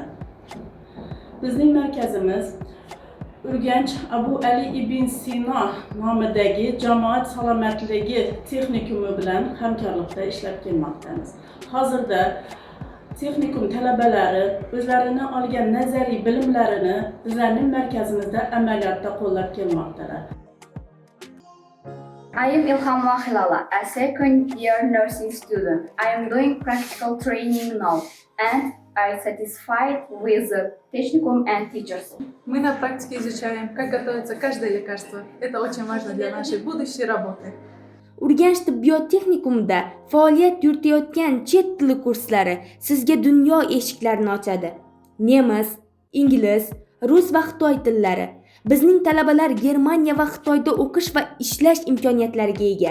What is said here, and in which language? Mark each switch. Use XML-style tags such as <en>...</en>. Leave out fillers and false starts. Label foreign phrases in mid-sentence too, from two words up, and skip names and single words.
<uz>Bizning markazimiz Urganch Abu Ali ibn Sino nomidagi jamoat salomatligi texnikumi bilan hamkorlikda ishlab kelmoqdamiz. Hozirda texnikum talabalari o'zlarini olgan nazariy bilimlarini bizning markazimizda amaliyotda qo'llab kelmoqdalar.</uz> <en>I am Ilham Wahilala, a second-year nursing student. I am doing practical training now, and I satisfied with the technicum and teachers.</en> <ru>Мы на практике изучаем, как готовится каждое лекарство. Это очень важно для нашей будущей работы.</ru> <uz>Urganch tibbiyot texnikumida faoliyat yuritayotgan chet tili kurslari sizga dunyo eshiklarini ochadi. Nemis, ingliz, rus va xitoy tillari. Bizning talabalar Germaniya va Xitoyda o'qish va ishlash imkoniyatlariga ega.</uz>